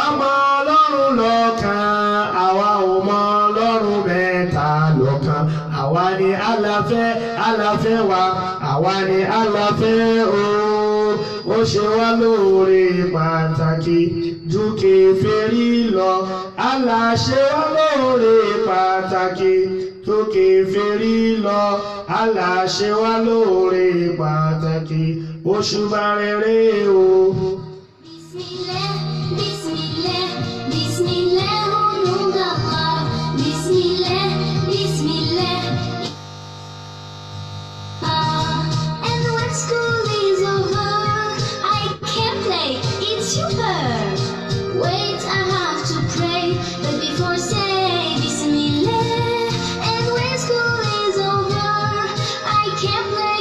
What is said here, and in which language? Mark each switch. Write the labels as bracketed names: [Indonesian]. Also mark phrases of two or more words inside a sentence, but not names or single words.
[Yoruba] mọ Ọlọ́run lọ́kan àwa ò mọ Ọlọ́run mẹ́ta lọ́kan àwa ni aláfẹ́ wa àwa ni aláfẹ́ o ó ṣe wá lóore pàtàkì ju kèfèrí lọ Allah ṣe wá lóore pàtàkì ju kèfèrí lọ Allah ṣe wá lóore pàtàkì òṣùbà rere o. [Arabic] Bismillah, Bismillah, Bismillah, [French] au nom d'Allah. [Arabic] Bismillah, Bismillah. [English] And when school is over, I can play. It's super. Wait, I have to pray, but before say Bismillah. And when school is over, I can play.